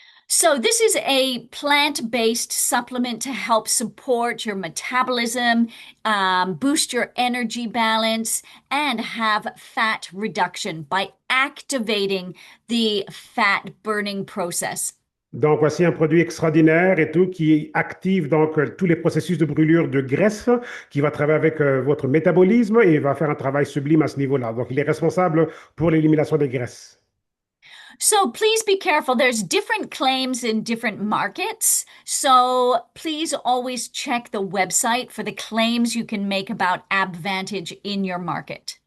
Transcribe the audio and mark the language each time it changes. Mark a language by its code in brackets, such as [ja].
[en] So, this is a plant-based supplement to help support your metabolism, boost your energy balance, and have fat reduction by activating the fat burning process. [fr] Donc, voici un produit extraordinaire et tout qui active donc tous les processus de brûlure de graisse, qui va travailler avec votre métabolisme et va faire un travail sublime à ce niveau-là. Donc, il est responsable pour l'élimination des graisses. [en] So please be careful. There's different claims in different markets. So please always check the website for the claims you can make about Abvantage in your market.